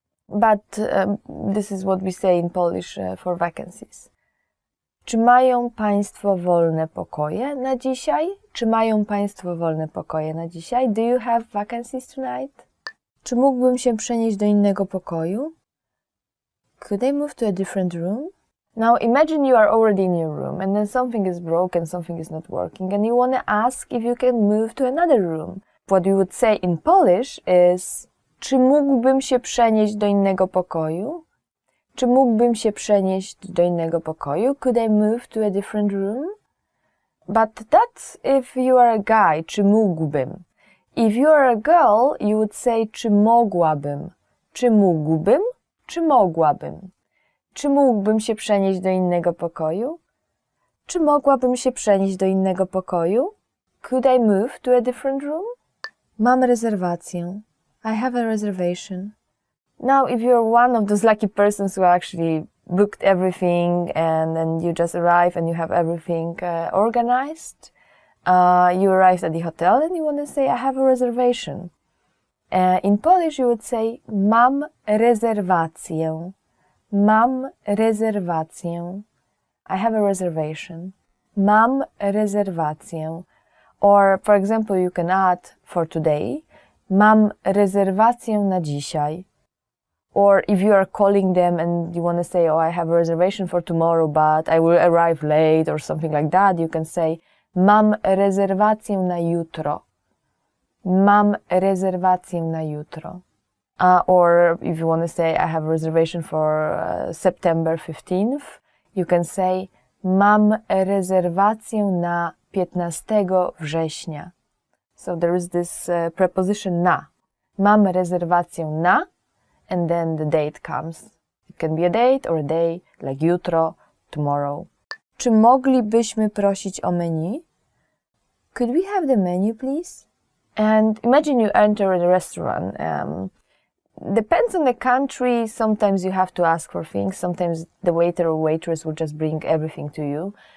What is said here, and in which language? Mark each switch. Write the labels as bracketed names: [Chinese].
[English] But this is what we say in Polish for vacancies. [Polish] Czy mają Państwo wolne pokoje na dzisiaj? Czy mają Państwo wolne pokoje na dzisiaj? [English] Do you have vacancies tonight? [Polish] Czy mógłbym się przenieść do innego pokoju? [English] Could I move to a different room? Now imagine you are already in your room and then something is broken, something is not working and you want to ask if you can move to another room. What you would say in Polish is, [Polish] czy mógłbym się przenieść do innego pokoju? Czy mógłbym się przenieść do innego pokoju? [English] Could I move to a different room? But that's if you are a guy, [Polish] czy mógłbym. [English] If you are a girl, you would say, [Polish] czy mogłabym. Czy mógłbym? Czy mogłabym? Czy mógłbym się przenieść do innego pokoju? Czy mogłabym się przenieść do innego pokoju? [English] Could I move to a different room? [Polish] Mam rezerwację. [English] I have a reservation. Now, if you're one of those lucky persons who actually booked everything and then you just arrive and you have everything organized, you arrived at the hotel and you want to say, I have a reservation. In Polish, you would say, [Polish] mam rezerwację. Mam rezerwację. [English] I have a reservation. [Polish] Mam rezerwację. [English] Or, for example, you can add for today, [Polish] mam rezerwację na dzisiaj. [English] Or if you are calling them and you want to say, oh, I have a reservation for tomorrow, but I will arrive late or something like that, you can say, [Polish] mam rezerwację na jutro. Mam rezerwację na jutro. [English] Or if you want to say, I have a reservation for September 15th, you can say, [Polish] mam rezerwację na 15 września. [English] So there is this preposition na. [Polish] Mam rezerwację na, [English] and then the date comes. It can be a date or a day, like jutro, tomorrow. [Polish] Czy moglibyśmy prosić o menu? [English] Could we have the menu, please? And imagine you enter a restaurant. Depends on the country. Sometimes you have to ask for things. Sometimes the waiter or waitress will just bring everything to you.